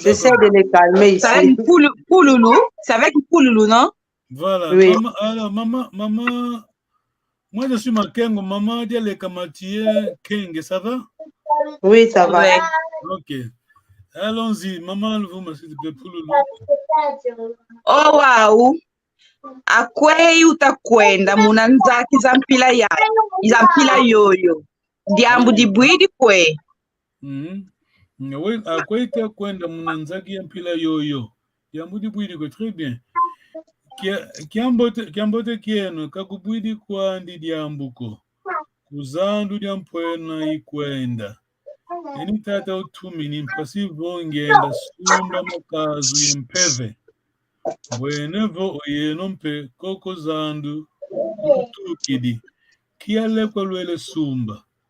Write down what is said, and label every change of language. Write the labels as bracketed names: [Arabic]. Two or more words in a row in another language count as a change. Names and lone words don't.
[French] j'essaie de les calmer ici. C'est avec Pouloulou. C'est avec Pouloulou, non? Voilà. Oui. Maman, moi je suis Makengo. Maman dit les Kamatie Kenge, ça va? Oui, ça va. Ouais. Ok. Allons-y. Maman, vous me s'il te plaît, Pouloulou. Oh, wow. [Kongo] Akwei utakwenda munanzaki zampila yoyo. Diambu dibwidi kwe. Oui, akwei utakwenda munanzaki zampila yoyo. Diambu dibwidi kwe, [French] très bien. [Kongo] Kiambote kieno kakubwidi kwandi diambuko kuzandu diampwena ikwenda eni tata utumini mpasivo ngenda sumba makazu yempeve bwenevo oyeno mpe koko zandu ukutukidi kialekwa lwele sumba